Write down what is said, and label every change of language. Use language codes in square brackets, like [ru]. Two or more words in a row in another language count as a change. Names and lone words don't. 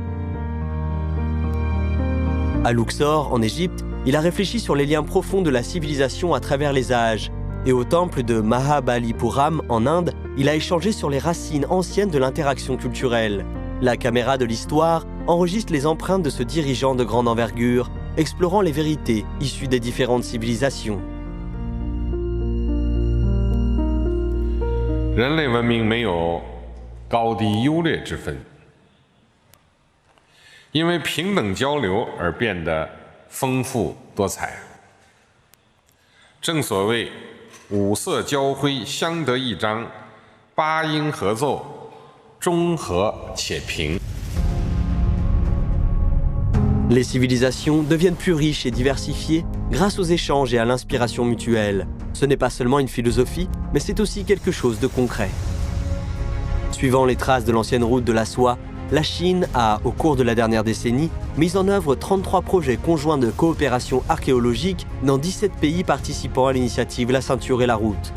[fr] À Luxor, en Égypte, il a réfléchi sur les liens profonds de la civilisation à travers les âges. Et au temple de Mahabalipuram, en Inde, il a échangé sur les racines anciennes de l'interaction culturelle. La caméra de l'histoire enregistre les empreintes de ce dirigeant de grande envergure, explorant les vérités issues des différentes civilisations. [zh] 人类文明没有高低优劣之分，因为平等交流而变得丰富多彩。正所谓五色交辉，相得益彰；八音合奏，中和且平。 [fr] Les civilisations deviennent plus riches et diversifiées grâce aux échanges et à l'inspiration mutuelle. Ce n'est pas seulement une philosophie, mais c'est aussi quelque chose de concret. Suivant les traces de l'ancienne route de la soie, la Chine a, au cours de la dernière décennie, mis en œuvre 33 projets conjoints de coopération archéologique dans 17 pays participant à l'initiative La Ceinture et la Route.